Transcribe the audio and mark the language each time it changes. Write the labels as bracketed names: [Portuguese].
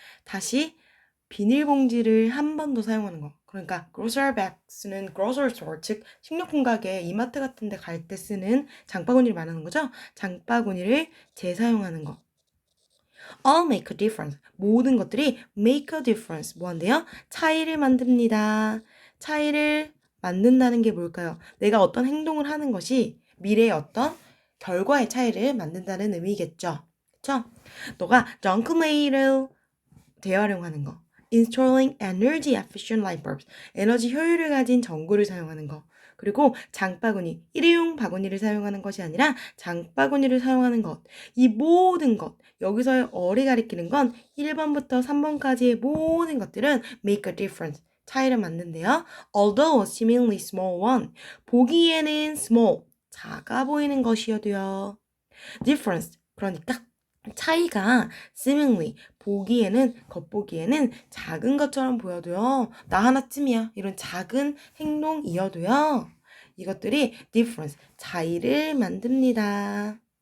[Korean] 다시 비닐봉지를 한 번 더 사용하는 거. 그러니까 grocery bags는 grocery store, 즉 식료품 가게, 이마트 같은 데 갈 때 쓰는 장바구니를 말하는 거죠. 장바구니를 재사용하는 거. [English] All make a difference. [Korean] 모든 것들이 [English] make a difference. [Korean] 뭐한대요? 차이를 만듭니다. 차이를 만든다는 게 뭘까요? 내가 어떤 행동을 하는 것이 미래의 어떤 결과의 차이를 만든다는 의미겠죠. 그쵸? 너가 정크메이를 재활용하는 거. [English] Installing energy efficient light bulbs. [Korean] 에너지 효율을 가진 전구를 사용하는 거. 그리고 장바구니, 일회용 바구니를 사용하는 것이 아니라 장바구니를 사용하는 것. 이 모든 것, 여기서의 어리 가리키는 건 1번부터 3번까지의 모든 것들은 [English] make a difference. [Korean] 차이를 만든대요. [English] Although a seemingly small one. [Korean] 보기에는 small, 작아 보이는 것이어도요. difference, 그러니까 차이가 seemingly, 겉보기에는 작은 것처럼 보여도요. 나 하나쯤이야. 이런 작은 행동이어도요. 이것들이 difference, 차이를 만듭니다.